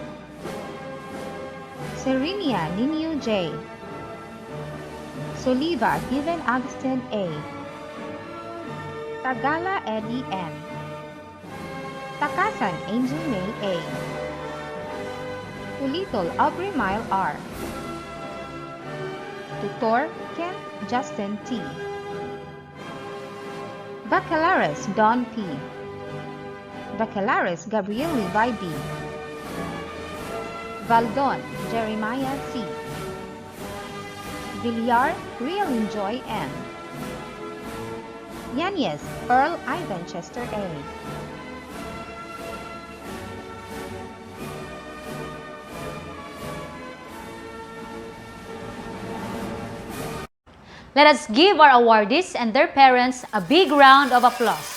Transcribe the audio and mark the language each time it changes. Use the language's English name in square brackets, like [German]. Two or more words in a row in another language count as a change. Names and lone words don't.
[English] Serenia Ninio J. Soliva Given Augustin A. Tagala Eddie N. Takasan Angel May A. Ulitol Aubrey Mile R. Tutor Kent Justin T. Bacalares Don P. Bacalares Gabriel Levi B. Valdon Jeremiah C. Villar Real Enjoy N. Yanez Earl Ivan Chester A. Let us give our awardees and their parents a big round of applause.